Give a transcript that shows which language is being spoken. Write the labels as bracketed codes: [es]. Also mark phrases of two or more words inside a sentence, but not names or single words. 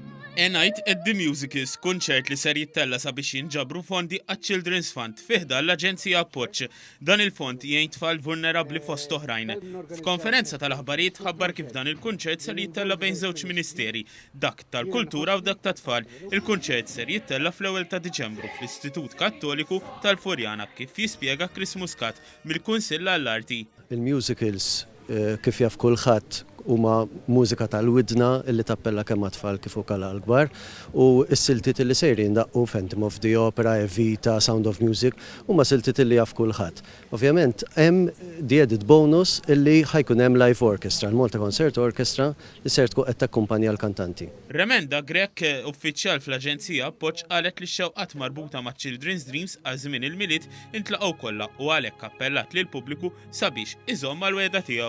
[mt] A Night at the Musicals, kunċert li ser jittella sabiex jinġabru fondi għat-Children's Fund fiħda l-Aġenzija Appoġġ. Dan il-fond jgħin tfal vulnerabli fost oħrajn. F'konferenza tal-aħbarijiet ħabbar kif dan il-kunċert ser jittella bejn żewġ ministeri, dak tal-Kultura u dak tat-tfal. Il-kunċert ser jittella fl-ewwel ta' Diċembru fl-Istitut Kattoliku tal-Furjana kif jispjega Chris Muscat mill-Kunsill għall-Arti. Il-musicals kif jaf kulħadd huma mużika tal-widna illi tappella kemm tfal kif ukoll għall-kbar u s-siltiet illi sejrin daqqu Phantom of the Opera, Evita, Sound of Music huma siltiet illi jaf kulħadd. Ovvjament hemm [en] the added bonus [mt] illi ħajkun hemm [en] live orchestra, [mt] l-Malta Concert Orchestra li ser tkun qed takkumpanja l-kantanti. Remenda Grek, uffiċjal fl-Aġenzija Appoġġ qalet li x-xewqat marbuta ma' Children's Dreams għal żmien il-miliet intlaqgħu kollha u għalhekk appellat lil pubbliku sabiex iżomm mal-wegħda tiegħu.